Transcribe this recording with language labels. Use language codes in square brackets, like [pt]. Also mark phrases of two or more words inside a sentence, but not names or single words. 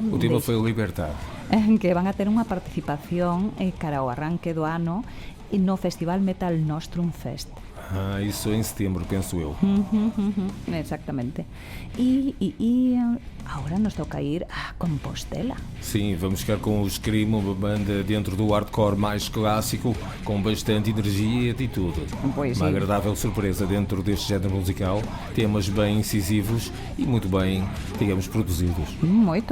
[gl] O tema foi o Libertad. Que van a ter unha participación cara ao arranque do ano no Festival Metal Nostrum Fest. [pt] Isso em setembro, penso eu. [gl] Exactamente. E agora nos toca ir a Compostela. [pt] Sim, vamos ficar com o Scream, uma banda dentro do hardcore mais clássico, com bastante energia e atitude. Pois uma sim. agradável surpresa dentro deste género musical, temas bem incisivos e muito bem, digamos, produzidos. [gl] Moito.